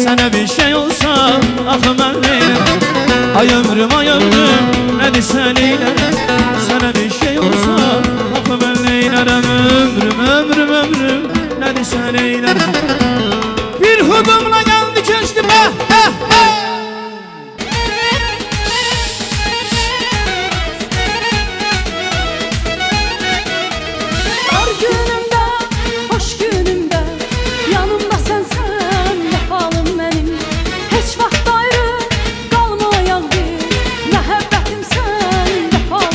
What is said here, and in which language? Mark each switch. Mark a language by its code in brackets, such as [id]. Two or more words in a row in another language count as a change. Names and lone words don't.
[tr] Sana bir şey olsa ah ben neylerim. Ay ömrüm ne desen eylerim. Sana bir şey olsa ah ben neylerim. Ömrüm ne desen eylerim. Bir hudumla geldi geçti be. [az] Dar günümdə, hoş günümdə, yanımda sənsən, vəfalım mənim. Heç vaxt ayrı qalmayaq biz, məhəbbətim sən, vəfalım